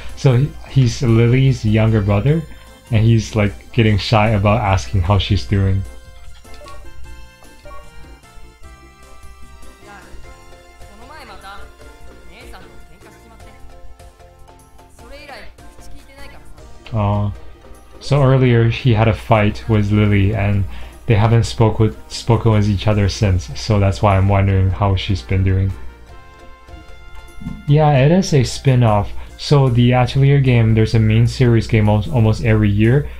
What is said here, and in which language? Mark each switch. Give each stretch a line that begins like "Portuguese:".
English: So he's Lily's younger brother, and he's like getting shy about asking how she's doing.
Japanese: いや、この前また姉さんと喧嘩しちまって、それ以来口聞いてないからさ。
English: So earlier he had a fight with Lillie, and they haven't spoken with each other since. So that's why I'm wondering how she's been doing. Yeah, it is a spin-off. So the Atelier game, there's a main series game almost every year.